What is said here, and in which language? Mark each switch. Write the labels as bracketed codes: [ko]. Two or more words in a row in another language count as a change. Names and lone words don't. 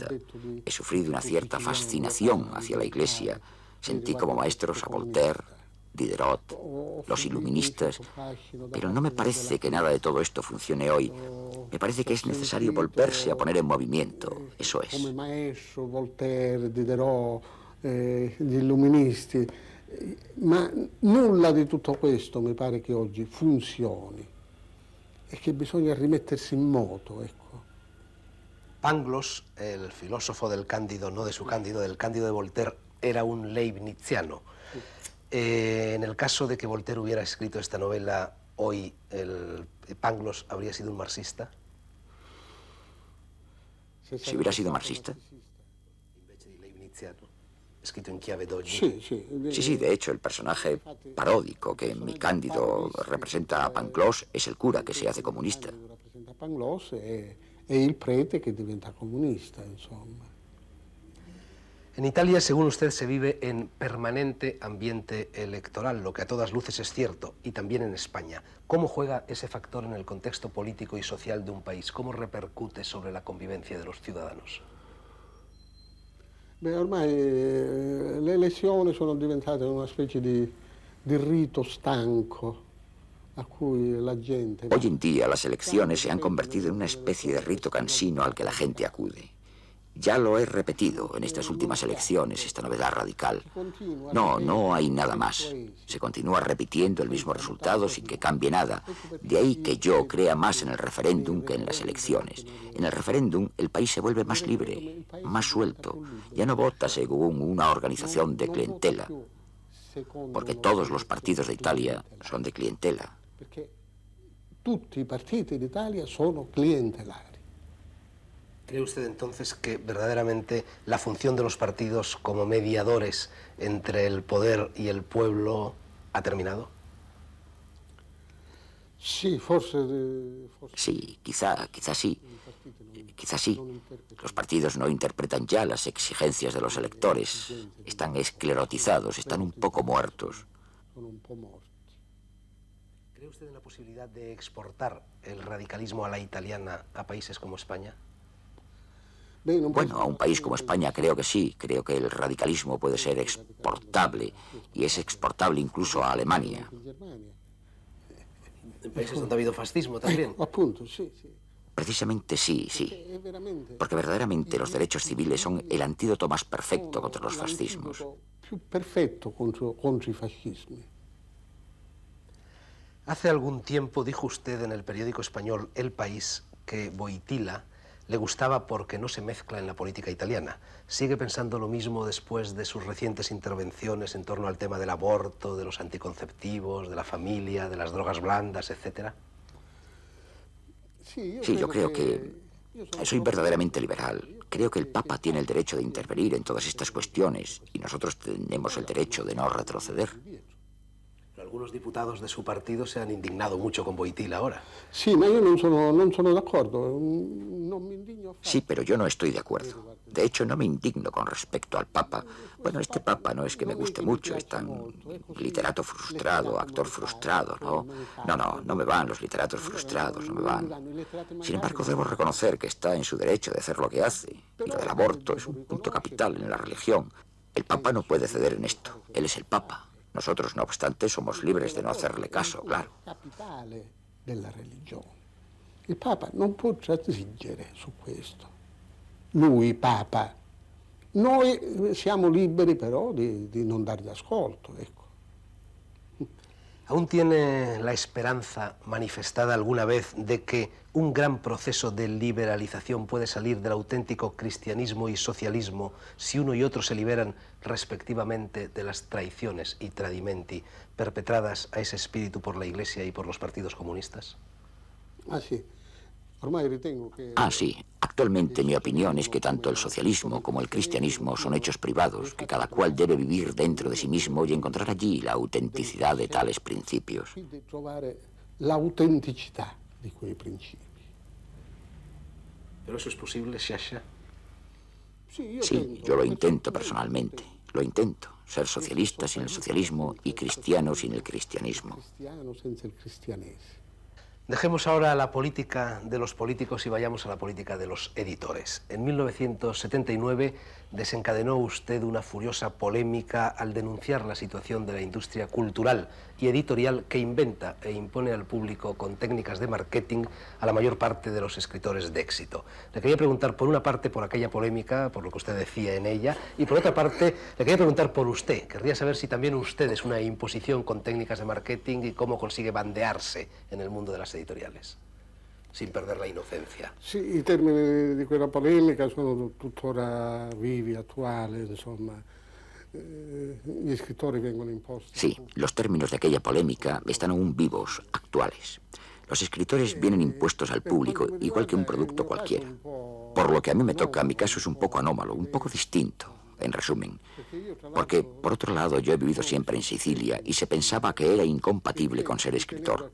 [es] He sufrido una cierta fascinación hacia la Iglesia. Sentí como maestros a Voltaire, Diderot, los iluministas, pero no me parece que nada de todo esto funcione hoy. Me parece que es necesario volverse a poner en movimiento, eso es. [it] Come maestro, Voltaire, Diderot, gli illuministi, ma nulla di tutto questo mi pare che oggi funzioni e che bisogna rimettersi in moto, ecco. [es] Pangloss, el filósofo del Cándido, no de su Cándido, del Cándido de Voltaire, era un leibniziano. En el caso de que Voltaire hubiera escrito esta novela hoy, Pangloss habría sido un marxista. Si hubiera sido marxista. [it] Invece di leibniziano, [es] escrito en [it] chiave d'oggi. [es] Sí, de hecho, el personaje paródico que en mi Cándido representa a Pangloss es el cura que se hace comunista. [it] Rappresenta Pangloss e il prete che diventa comunista, insomma. [es] En Italia, según usted, se vive en permanente ambiente electoral, lo que a todas luces es cierto, y también en España. ¿Cómo juega ese factor en el contexto político y social de un país? ¿Cómo repercute sobre la convivencia de los ciudadanos? [it] Beh, ormai le elezioni sono diventate una specie di rito stanco a cui la gente... [es] Hoy en día las elecciones se han convertido en una especie de rito cansino al que la gente acude. Ya lo he repetido en estas últimas elecciones, esta novedad radical. No hay nada más. Se continúa repitiendo el mismo resultado sin que cambie nada. De ahí que yo crea más en el referéndum que en las elecciones. En el referéndum el país se vuelve más libre, más suelto. Ya no vota según una organización de clientela, porque todos los partidos de Italia son de clientela. [it] Perché tutti i partiti d'Italia sono clientelari. [es] ¿Cree usted entonces que verdaderamente la función de los partidos como mediadores entre el poder y el pueblo ha terminado? [it] Sì, forse [es] Sí, quizá sí. Quizá sí. Los partidos no interpretan ya las exigencias de los electores. Están esclerotizados, están un poco muertos. [it] sono un po' morti. [es] ¿Cree usted en la posibilidad de exportar el radicalismo a la italiana a países como España? Bueno, a un país como España creo que sí. Creo que el radicalismo puede ser exportable y es exportable incluso a Alemania. En países donde ha habido fascismo también. [it] Appunto, sì. [es] Precisamente sí. Porque verdaderamente los derechos civiles son el antídoto más perfecto contra los fascismos. [it] Più perfetto contro i fascismi. [es] Hace algún tiempo dijo usted en el periódico español El País que Wojtyła le gustaba porque no se mezcla en la política italiana. ¿Sigue pensando lo mismo después de sus recientes intervenciones en torno al tema del aborto, de los anticonceptivos, de la familia, de las drogas blandas, etcétera? Sí, yo creo que soy verdaderamente liberal. Creo que el Papa tiene el derecho de intervenir en todas estas cuestiones y nosotros tenemos el derecho de no retroceder. Lo Algunos diputados de su partido se han indignado mucho con Wojtyla ahora. [it] Sì, ma io non sono d'accordo, non mi indigno affatto. [es] Sí, pero yo no estoy de acuerdo. De hecho, no me indigno con respecto al Papa. Bueno, este Papa no es que me guste mucho, es tan literato frustrado, actor frustrado, ¿no? No me van los literatos frustrados, no me van. Sin embargo, debo reconocer que está en su derecho de hacer lo que hace. Y lo del aborto es un punto capital en la religión. El Papa no puede ceder en esto. Él es el Papa. Nosotros, no obstante, somos libres de no hacerle caso, claro. [it] Capitale della religione. Il Papa non può transigere su questo. Lui, Papa. Noi siamo liberi però di non dargli ascolto, ecco. [es] ¿Aún tiene la esperanza manifestada alguna vez de que un gran proceso de liberalización puede salir del auténtico cristianismo y socialismo si uno y otro se liberan respectivamente de las traiciones y tradimenti perpetradas a ese espíritu por la Iglesia y por los partidos comunistas? [it] Ah, sì. Ormai ritengo che... [es] Ah, sí. Actualmente mi opinión es que tanto el socialismo como el cristianismo son hechos privados, que cada cual debe vivir dentro de sí mismo y encontrar allí la autenticidad de tales principios. [it] di trovare l'autenticità di quei principi. [es] ¿Pero eso es posible, Sciascia? Sí, yo lo intento personalmente. Lo intento. Ser socialista sin el socialismo y cristiano sin el cristianismo. [it] Cristiano senza il cristianesimo. [es] Dejemos ahora la política de los políticos y vayamos a la política de los editores. En 1979 desencadenó usted una furiosa polémica al denunciar la situación de la industria cultural y editorial que inventa e impone al público con técnicas de marketing a la mayor parte de los escritores de éxito. Le quería preguntar, por una parte, por aquella polémica, por lo que usted decía en ella, y por otra parte, le quería preguntar por usted. Querría saber si también usted es una imposición con técnicas de marketing y cómo consigue bandearse en el mundo de las editoriales, sin perder la inocencia. [it] Sì, i termini di quella polemica sono tuttora vivi, attuali, insomma. Gli scrittori vengono imposti. [es] Sí, los términos de aquella polémica están aún vivos, actuales. Los escritores vienen impuestos al público, igual que un producto cualquiera. Por lo que a mí me toca, mi caso es un poco anómalo, un poco distinto, en resumen. Porque, por otro lado, yo he vivido siempre en Sicilia y se pensaba que era incompatible con ser escritor.